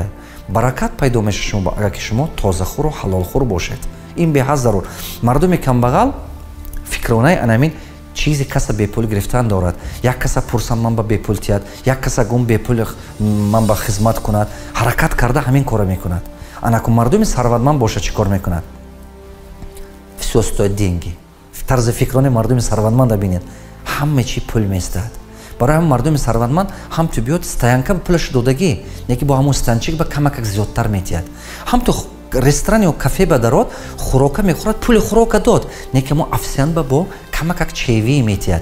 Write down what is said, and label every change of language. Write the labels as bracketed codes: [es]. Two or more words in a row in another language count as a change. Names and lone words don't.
[tg] баракат пайдо мешавад агар ки шумо тозахӯру ҳалолхӯр бошед. ин беҳад зарур. мардуми камбағал фикронаи анамин чизи каса бепул гирифтан дорад. як каса пурсам ман ба бепул тиҳад, як каса гум бепул ман ба хизмат кунад, ҳаракат карда ҳамин кора мекунад. анаку мардуми сарватманд боша чӣ кор мекунад? [ru] всё стоит деньги. [tg] тарзи фикрони мардуми сарватманда бинед, ҳама чӣ пул меистад. барои ҳамин мардуми сарватманд ҳамту биёд стоянка ба пулаш додагӣ, не ки бо ҳамон стоянчик ба камакак зиёдтар метиҳад. ҳамту ресторан ё кафе ба дарод хӯрока мехӯрад, пули хӯрока дод, не ки мо офисиант ба бо камакак чевӣ метиҳад.